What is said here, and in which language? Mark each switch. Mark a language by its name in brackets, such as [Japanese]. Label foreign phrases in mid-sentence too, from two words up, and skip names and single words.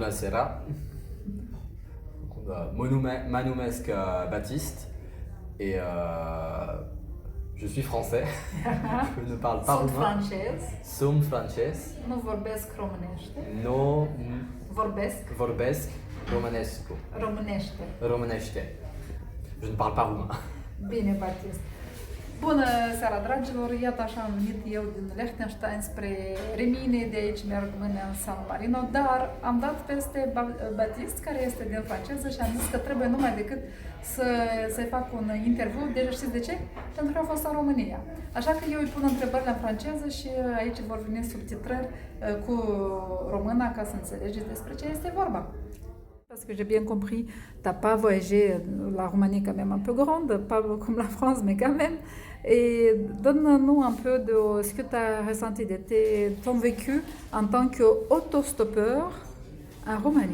[French] Buonasera. [Romanian] Mă numesc Baptiste [French] et je suis français. Je ne parle pas [Romanian] Sunt [French] roumain. [Romanian] francez, Sunt francez. nu vorbesc românește, Nu vorbesc vorbesc românescu. românește. Românește. [French] Je ne parle pas roumain. [Romanian] Bine, Baptist. Bună seara, dragilor! Iată așa am venit eu din Liechtenstein spre Rimini, de aici merg mâine în San Marino, dar am dat peste Baptist, care este din franceză, și am zis că trebuie numai decât să-i fac un interviu. Deci știți de ce? Pentru că a fost în România. Așa că eu îi pun întrebările în franceză și aici vor veni subtitrări cu româna ca să înțelegeți despre ce este vorba. [French] Parce que j'ai bien compris, tu n'as pas voyagé, la Roumanie quand même un peu grande, pas comme la France, mais quand même. Et donne-nous un peu de ce que tu as ressenti de ton vécu en tant qu'autostoppeur en Roumanie.